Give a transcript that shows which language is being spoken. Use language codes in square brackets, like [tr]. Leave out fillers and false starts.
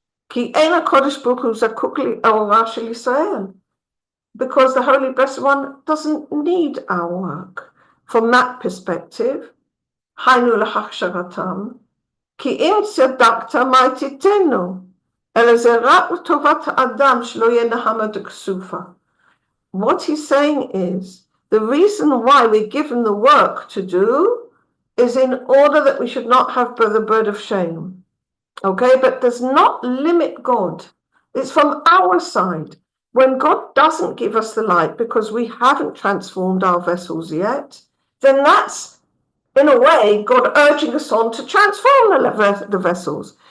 [he] Ki ein HaKadosh Baruch Hu zakuk li'orah shel Yisrael. [en] Because the Holy Blessed One doesn't need our work. From that perspective, [he] היינו להכשרתם, כי אם צדקת מה תיתנו, אלא זה רק לטובת האדם שלא יהיה נהמה דכסופה. [en] What he's saying is, the reason why we're given the work to do is in order that we should not have the bread of shame. Okay, but does not limit God. It's from our side. When God doesn't give us the light because we haven't transformed our vessels yet, then that's in a way, God urging us on to transform the vessels.